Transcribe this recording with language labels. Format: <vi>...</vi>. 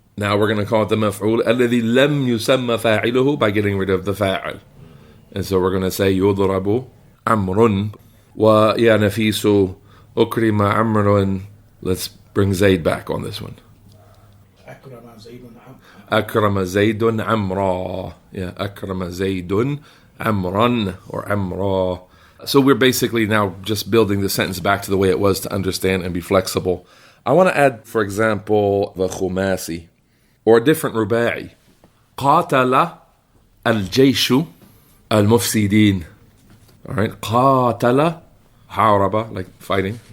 <en>Now we're going to call it the maf'ul alladhi lam yusamma fa'iluhu, by getting rid of the fa'il. And so we're going to say yudrabu Amrun wa ya nafisu ukrima Amrun Let's bring Zayd back on this one.</en> <ar>أكرم زيد أكرم زيد عمرا. Yeah, أكرم زيد عمرا or عمرا.</ar> <en>So we're basically now just building the sentence back to the way it was to understand and be flexible. I want to add, for example, the khumasi or a different ruba'i.</en> <ar>قاتل الجيش المفسدين.</ar> <en>All right,</en> <ar>قاتل حارب,</ar> <en>like fighting.</en>